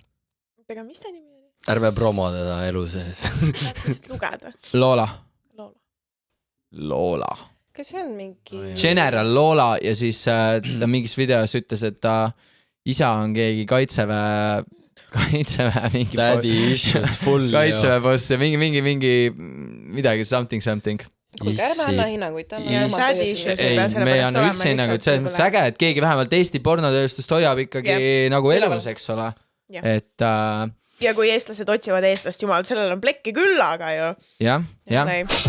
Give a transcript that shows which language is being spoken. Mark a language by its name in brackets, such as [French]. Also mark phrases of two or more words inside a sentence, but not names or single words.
[Estonian] Ega mis ta nimi oli? Ärme promo teda elu sees. Tahaks lugeda. Loola. Kas see on mingi... General Loola ja siis ta mingis videos ütles, et ta isa on keegi kaitseväe mingi... [English] Daddy issues full. [Estonian] Kaitseväe boss ja mingi midagi something. Kuulge, ärme anna hinnanguid. Ei, me ei anna üldse hinnanguid. See on äge, et keegi vähemalt Eesti pornotööstust hoiab ikkagi nagu elus, eks ole. Et... Ja kui eestlased otsivad eestlast, jumal, sellel on plekki küll, aga ju.